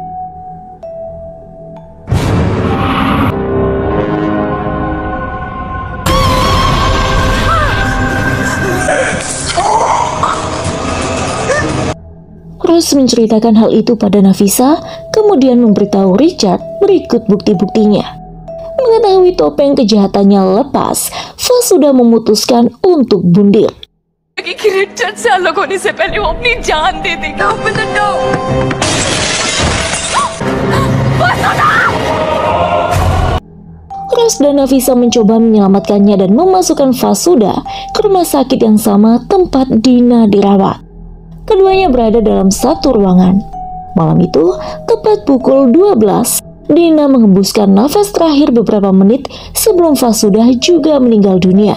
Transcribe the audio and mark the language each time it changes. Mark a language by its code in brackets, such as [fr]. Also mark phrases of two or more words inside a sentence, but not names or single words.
[id] Rose menceritakan hal itu pada Nafisa, kemudian memberitahu Richard berikut bukti-buktinya. Mengetahui topeng kejahatannya lepas, Fasuda memutuskan untuk bundir. [hi] रिचर्ड से अलग होने से पहले वो अपनी जान दे देगा। [id] Rose dan Nafisa mencoba menyelamatkannya dan memasukkan Fasuda ke rumah sakit yang sama tempat Dina dirawat. Keduanya berada dalam satu ruangan. Malam itu, tepat pukul 12, Dina menghembuskan nafas terakhir beberapa menit sebelum Fasuda juga meninggal dunia.